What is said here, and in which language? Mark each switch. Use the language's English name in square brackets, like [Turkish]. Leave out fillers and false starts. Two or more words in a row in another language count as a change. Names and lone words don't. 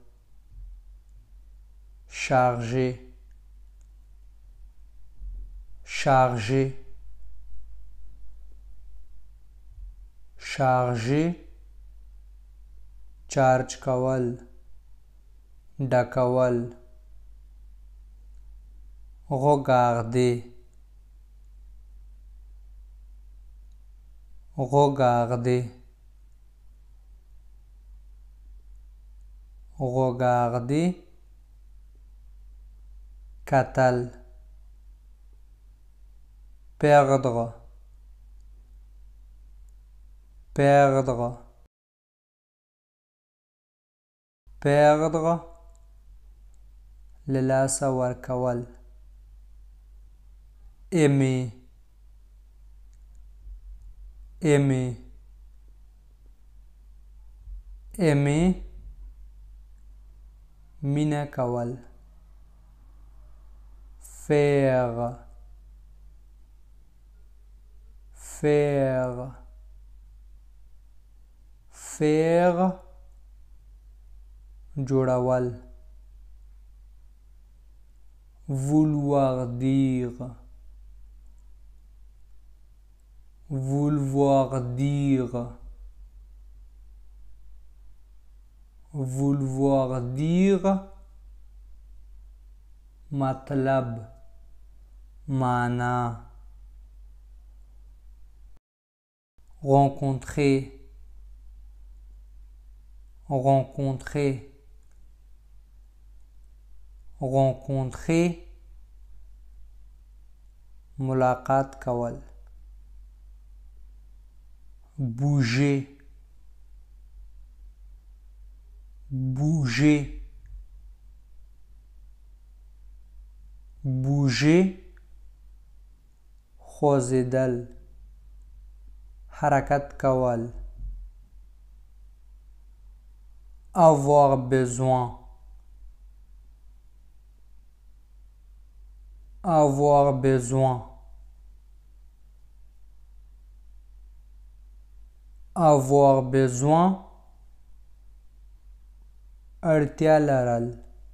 [French] charger charger charger [Pashto] چارج کول، ډکول. [French] regarder regarder regarder کتل. perdre perdre perdre [Pashto] له لاسه ورکول. [French] aimer aimer aimer [Pashto] مینه کول. [French] faire faire faire جوړول. vouloir dire vouloir dire vouloir dire [Pashto] مطلب، معنا. [French] rencontrer rencontrer rencontrer [Pashto] ملاقات کول. [French] bouger bouger bouger [Pashto] خوځېدل، حرکت کول. [French] avoir besoin avoir besoin avoir besoin [Pashto] اړتیا لرل.